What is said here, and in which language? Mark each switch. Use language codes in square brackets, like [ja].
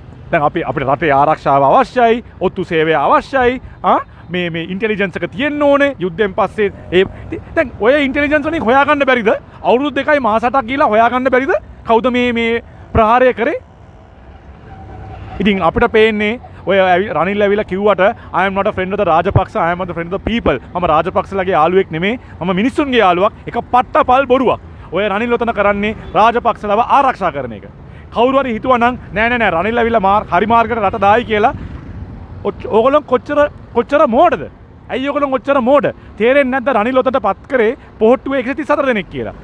[si] දැන් අපිට රටේ ආරක්ෂාව අවශ්‍යයි, ඔත්තු සේවය අවශ්‍යයි. මේ ඉන්ටෙලිජන්ස් එක තියෙන්න ඕනේ යුද්ධයෙන් පස්සේ. දැන් ඔය ඉන්ටෙලිජන්ස් වලින් හොයාගන්න බැරිද? අවුරුදු දෙකයි මාස 8ක් ගිහිල්ලා හොයාගන්න බැරිද කවුද මේ ප්‍රහාරය කරේ? [en] ඉතින් අපිට පේන්නේ ඔය රනිල් ඇවිල්ලා කිව්වට I am not a friend of the Rajapaksa, I am a friend of the people. [si] මම රාජපක්ෂලගේ යාළුවෙක් නෙමෙයි. මම මිනිස්සුන්ගේ යාළුවක්. ඒක පට්ටපල් බොරුවක්. ඔය රනිල් ඔතන කරන්නේ රාජපක්ෂලව ආරක්ෂා කරන එක. කවුරු හරි හිතුවා නම් නෑ රනිල් ඇවිල්ලා හරි මාර්ගයට රට දායි කියලා ඕගොල්ලෝ කොච්චර මෝඩද? ඇයි ඕගොල්ලෝ කොච්චර මෝඩ? තේරෙන්නේ නැද්ද රනිල් ඔතනට පත් කරේ පොහොට්ටුවේ 134 දෙනෙක් කියලා.